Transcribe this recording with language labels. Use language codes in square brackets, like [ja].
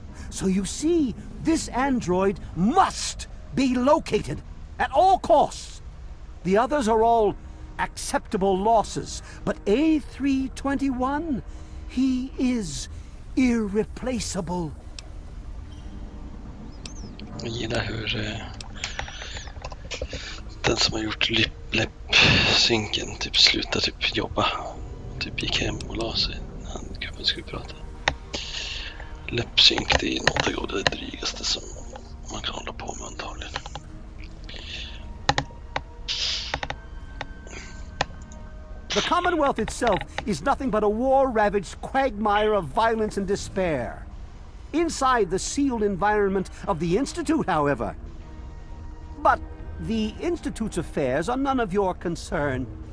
[en] So you see, this android must be located at all costs. The others are all acceptable losses, but A321, he is irreplaceable. [sv] Jag gillar hur den som har gjort läppsynken typ slutar typ jobba. Typ gick hem och la sig när han gubben skulle prata. Läppsynk, det är något av det drygaste som man kan hålla på med antagligen. [en] The Commonwealth itself is nothing but a war-ravaged quagmire of violence and despair. Inside the sealed environment of the Institute, however. But the Institute's affairs are none of your concern.